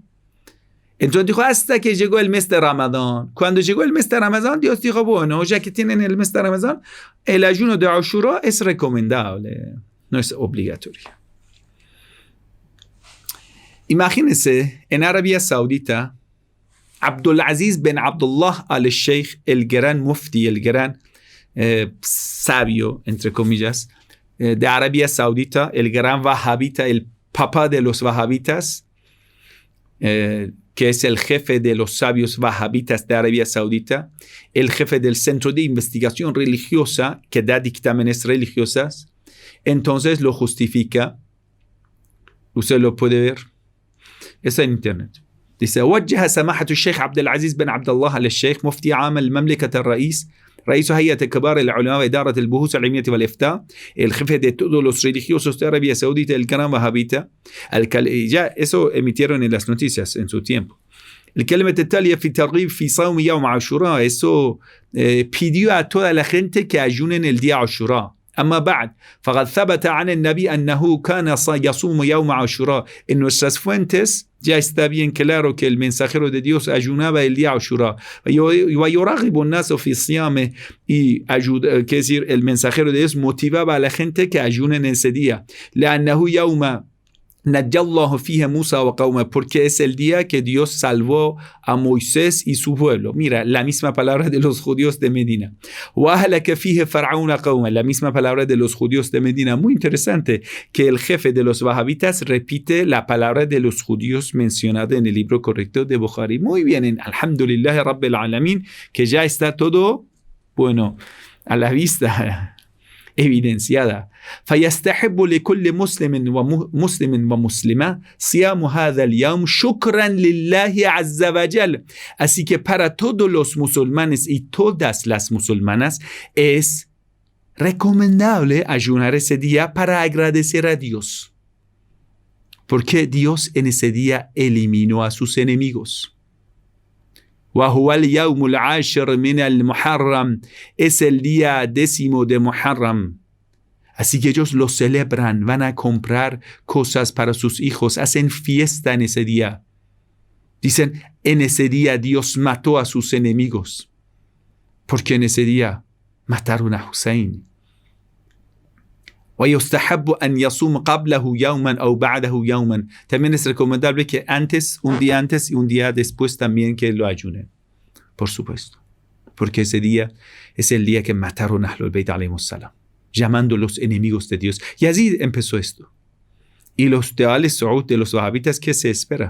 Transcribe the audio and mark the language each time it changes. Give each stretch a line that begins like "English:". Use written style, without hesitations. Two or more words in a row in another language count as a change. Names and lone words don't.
Spanish: Entonces dijo, hasta que llegó el mes de Ramadán. Cuando llegó el mes de Ramadán, Dios dijo, bueno, ya que tienen el mes de Ramadán, el ayuno de Ashura es recomendable, no es obligatorio. Imagínense, en Arabia Saudita, Abdulaziz bin Abdullah al-Sheikh, el gran mufti, el gran sabio, entre comillas, de Arabia Saudita, el gran wahabita, el papá de los wahabitas, que es el jefe de los sabios wahabitas de Arabia Saudita, el jefe del Centro de Investigación Religiosa que da dictámenes religiosas, entonces lo justifica. Usted lo puede ver. Está en internet. Dice,
Arabic: وجه سماحة الشيخ عبد العزيز بن عبد الله الشيخ مفتي عام المملكة رئيس هيئة كبار العلماء وإدارة البحوث العلمية والإفتاء,
Spanish: el jefe de todos los religiosos de Arabia Saudita, el gran wahabita, ya eso emitieron en las noticias en su tiempo.
Arabic: الكلمة التالية في ترغيب في صوم يوم عاشوراء,
Spanish: eso pidió a toda la gente que ayunen el día Ashura.
Arabic: أما بعد فقد ثبت عن النبي أنه كان يصوم يوم عاشوراء.
Spanish: En nuestras fuentes ya está bien claro que el mensajero de Dios ayunaba el día Ashura.
Arabic: ويرغب الناس في الصيام,
Spanish: y que decir, el mensajero de Dios motivaba a la gente que ayunen ese día.
Arabic: لأنه يوم نجى الله فيه موسى وقومه,
Spanish: porque es el día que Dios salvó a Moisés y su pueblo. Mira, la misma palabra de los judíos de Medina.
Arabic: وأهلك فيه فرعون قومه,
Spanish: la misma palabra de los judíos de Medina. Muy interesante que el jefe de los wahabitas repite la palabra de los judíos mencionada en el libro correcto de Bukhari. Muy bien, en
Arabic: الحمد لله رب العالمين,
Spanish: que ya está todo, bueno, a la vista, evidenciada.
Arabic: فيستحب لكل مسلم ومسلمة صيام هذا اليوم شكرا لله عز وجل.
Spanish: Así que para todos los musulmanes y todas las musulmanas es recomendable ayunar ese día para agradecer a Dios, porque Dios en ese día eliminó a sus enemigos.
Arabic: وهو اليوم العاشر من المحرم,
Spanish: es el día 10 de Muharram. Así que ellos lo celebran, van a comprar cosas para sus hijos, hacen fiesta en ese día. Dicen, en ese día Dios mató a sus enemigos, porque en ese día mataron a Hussein.
Arabic: ويستحب أن يصوم قبله يوما أو بعده يوما.
Spanish: También es recomendable que un día antes y un día después también que lo ayunen, por supuesto, porque ese día es el día que mataron a
Arabic: أهل البيت عليهم السلام,
Spanish: llamando los enemigos de Dios. Y así empezó esto. Y los de Al Saud, de los wahabitas, ¿qué se espera?